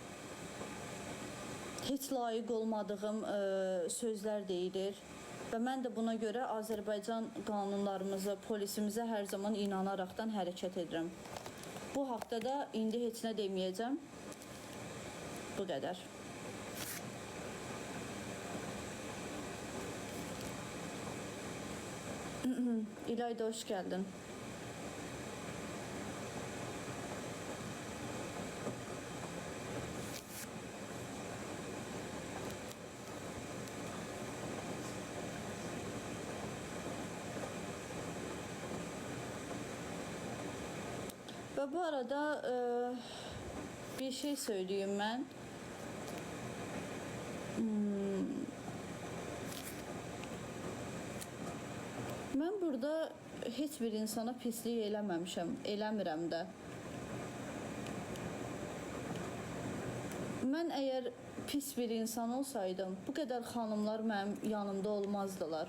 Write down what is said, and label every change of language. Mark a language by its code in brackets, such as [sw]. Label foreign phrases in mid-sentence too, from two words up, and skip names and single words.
[az] Heç layiq olmadığım sözlər deyilir. Və mən də buna görə Azərbaycan qanunlarımıza, polisimizə hər zaman inanaraqdan hərəkət edirəm. Bu haqda da indi heç nə deməyəcəm. Bu qədər. [tr] İlayda, hoş geldin. Ve bu arada bir şey söyleyeyim ben. [az] Mən burada heç bir insana pislik eləməmişəm, eləmirəm də. Mən əgər pis bir insan olsaydım, bu qədər xanımlar mənim yanımda olmazdılar.